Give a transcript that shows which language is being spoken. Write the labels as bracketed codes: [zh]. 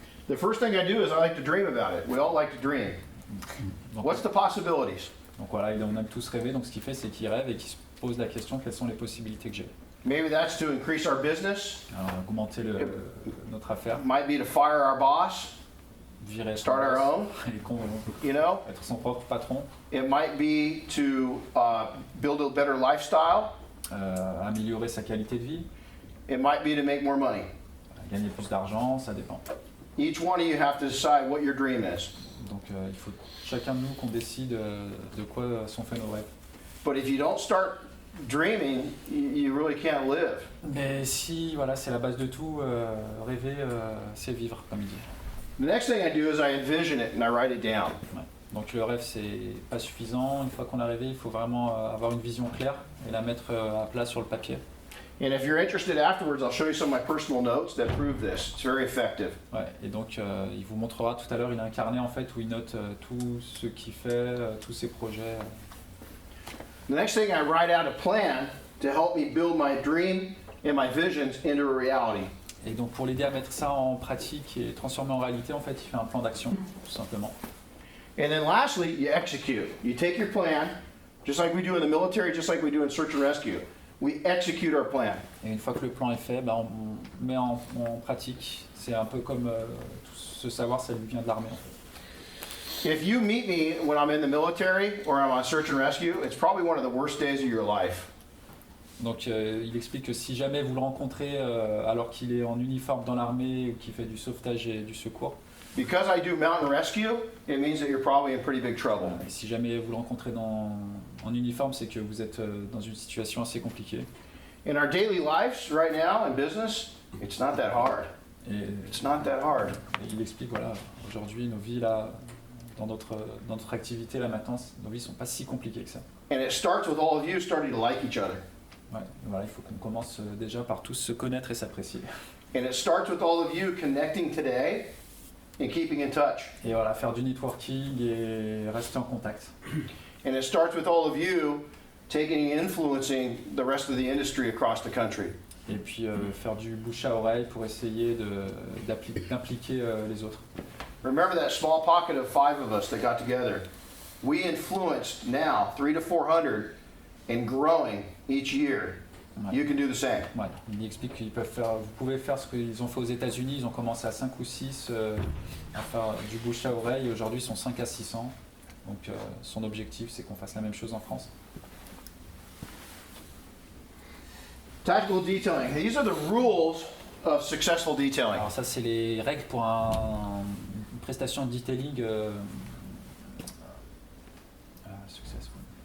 [en] The first thing I do is I like to dream about it. We all like to dream. [fr] Donc, [en] What's the possibilities? [fr] donc voilà, on aime tous rêver, donc ce qu'il fait, c'est qu'il rêve et qu'il se pose la question, quelles sont les possibilités que j'ai. [en] Maybe that's to increase our business. [fr] Alors, augmenter notre affaire, [en] Might be to fire our boss, [fr] virer son [en] start our [fr] boss [en] own, [fr] et [en] you know. [fr] être son propre patron, [en] It might be to build a better lifestyle. [fr] améliorer sa qualité de vie. [en] It might be to make more money. [fr] Gagner plus d'argent, ça dépend. [en] Each one of you have to decide what your dream is. [fr] Donc il faut chacun de nous qu'on décide de quoi sont faits nos rêves. [en] But if you don't start dreaming, you really can't live. [fr] Mais si, voilà, c'est la base de tout, rêver, c'est vivre, comme il dit. [en] The next thing I do is I envision it and I write it down. [fr] Ouais. Donc le rêve, c'est pas suffisant. Une fois qu'on l'a rêvé, il faut vraiment avoir une vision claire et la mettre à plat sur le papier. [en] And if you're interested afterwards, I'll show you some of my personal notes that prove this. It's very effective. [fr] Ouais. Et donc il vous montrera tout à l'heure, il a un carnet en fait où il note tout ce qu'il fait, tous ses projets. [en] The next thing, I write out a plan to help me build my dream and my visions into a reality. [fr] Et donc pour l'aider à mettre ça en pratique et transformer en réalité, en fait, il fait un plan d'action, tout simplement. [en] And then lastly, you execute. You take your plan, just like we do in the military, just like we do in search and rescue. We execute our plan. [fr] Et une fois que le plan est fait, bah, on met en pratique. C'est un peu comme tout ce savoir, ça lui vient de l'armée en fait. [en] If you meet me when I'm in the military or I'm on search and rescue, it's probably one of the worst days of your life. [fr] Donc il explique que si jamais vous le rencontrez alors qu'il est en uniforme dans l'armée ou qu'il fait du sauvetage et du secours, [en] Because I do mountain rescue, it means that you're probably in pretty big trouble. [fr] et si jamais vous le rencontrez en uniforme, c'est que vous êtes dans une situation assez compliquée. [en] In our daily lives right now in business, it's not that hard. [fr] Et, [en] It's not that hard. [fr] et il explique, voilà, aujourd'hui, nos vies là, dans notre activité là maintenant, nos vies sont pas si compliquées que ça. [en] And it starts with all of you starting to like each other. [fr] Ouais, voilà, il faut qu'on commence déjà par tous se connaître et s'apprécier. [en] And it starts with all of you connecting today and keeping in touch. [fr] Et voilà, faire du networking et rester en contact. [en] And it starts with all of you taking and influencing the rest of the industry across the country. [fr] Et puis faire du bouche à oreille pour essayer d'impliquer les autres. [en] Remember that small pocket of 5 of us that got together? We influenced now 300 to 400 and growing each year. [fr] Ouais. [en] You can do the same. [fr] Ouais, il explique qu'ils peuvent faire, vous pouvez faire ce qu'ils ont fait aux États-Unis. Ils ont commencé à 5 ou 6 à faire du bouche à oreille. Aujourd'hui, ils sont 5 à 600. Donc son objectif, c'est qu'on fasse la même chose en France. [en] Tactical detailing. These are the rules of successful detailing. [fr] Alors ça, c'est les règles pour une prestation de detailing successful.